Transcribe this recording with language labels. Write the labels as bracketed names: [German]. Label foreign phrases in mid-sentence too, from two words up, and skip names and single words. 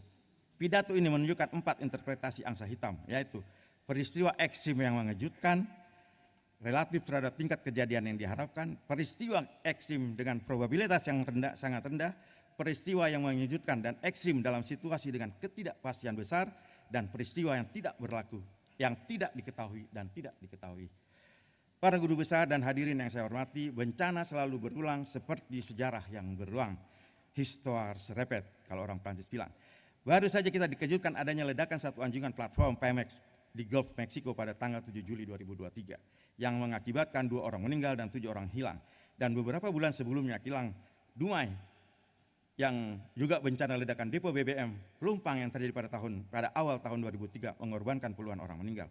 [Indonesian] Pidato ini menunjukkan 4 interpretasi angsa hitam, yaitu peristiwa ekstrim yang mengejutkan, relatif terhadap tingkat kejadian yang diharapkan, peristiwa ekstrim dengan probabilitas yang sangat rendah, peristiwa yang mengejutkan dan ekstrim dalam situasi dengan ketidakpastian besar, dan peristiwa yang tidak berlaku, yang tidak diketahui dan tidak diketahui. Para guru besar dan hadirin yang saya hormati, bencana selalu berulang seperti sejarah yang berulang. [French] Histoire se répète, [Indonesian] kalau orang Prancis bilang. Baru saja kita dikejutkan adanya ledakan satu anjungan platform Pemex di Gulf Meksiko pada tanggal 7 Juli 2023 yang mengakibatkan 2 orang meninggal dan 7 orang hilang. Dan beberapa bulan sebelumnya kilang Dumai yang juga bencana ledakan depo BBM Pelumpang yang terjadi pada awal tahun 2003 mengorbankan puluhan orang meninggal.